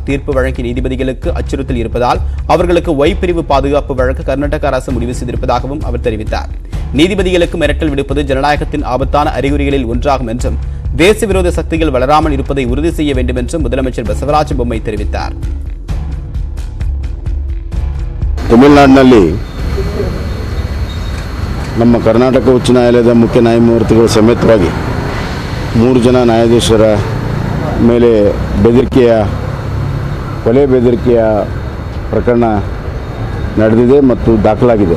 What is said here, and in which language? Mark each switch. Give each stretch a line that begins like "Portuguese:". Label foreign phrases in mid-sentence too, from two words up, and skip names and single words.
Tamil: தீர்ப்பு வழங்கிய நீதிபதிகளுக்கு அச்சுறுத்தல் இருப்பதால் அவர்களுக்கு ஒய் பிரிவு பாதுகாப்பு வழங்க கர்நாடக அரசு முடிவு செய்திருப்பதாகவும் அவர் தெரிவித்தார். நீதிபதிகளுக்கு மிரட்டல் விடுப்பது ஜனநாயகத்தின் ஆபத்தான அறிகுறிகளில் ஒன்றாகும் என்றும் தேச விரோத சக்திகள் வளராமல் இருப்பதை உறுதி செய்ய வேண்டும் என்றும் முதலமைச்சர் பசவராஜ பொம்மை தெரிவித்தார்.
Kannada: ತಮಿಳುನಾಡಿನಲ್ಲಿ ನಮ್ಮ ಕರ್ನಾಟಕ ಉಚ್ಚ ನ್ಯಾಯಾಲಯದ ಮುಖ್ಯ ನ್ಯಾಯಮೂರ್ತಿಗಳು ಸಮೇತವಾಗಿ 3 ಜನ ನ್ಯಾಯಾಧೀಶರ ಮೇಲೆ ಕೊಲೆ ಬೆದರಿಕೆಯ ಪ್ರಕರಣ ನಡೆದಿದೆ ಮತ್ತು ದಾಖಲಾಗಿದೆ.